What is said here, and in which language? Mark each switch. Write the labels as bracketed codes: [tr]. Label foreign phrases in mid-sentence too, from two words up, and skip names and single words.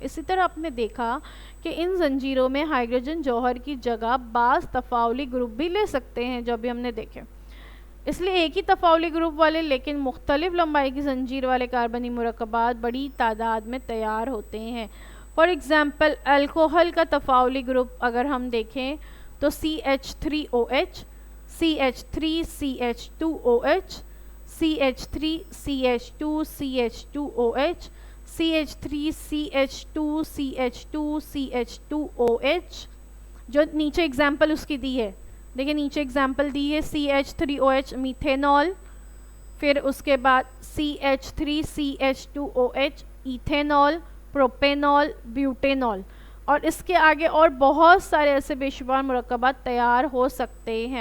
[ur] اسی طرح آپ نے دیکھا کہ ان زنجیروں میں ہائیڈروجن جوہر کی جگہ بعض تفاعلی گروپ بھی لے سکتے ہیں، جو بھی ہم نے دیکھے۔ اس لیے ایک ہی تفاعلی گروپ والے لیکن مختلف لمبائی کی زنجیر والے کاربنی مرکبات بڑی تعداد میں تیار ہوتے ہیں. [en] for example [ur] الکوہل کا تفاعلی گروپ اگر ہم دیکھیں تو CH3OH, CH3CH2OH, CH3CH2CH2OH, CH3CH2CH2CH2OH. جو نیچے اگزامپل اس کی دی ہے, دیکھیں نیچے اگزامپل دی ہے CH3OH میتھینول, پھر اس کے بعد CH3CH2OH ایتھینول, پروپینول, بیوٹینول, اور اس کے آگے اور بہت سارے ایسے بے شمار مرکبات تیار ہو سکتے ہیں.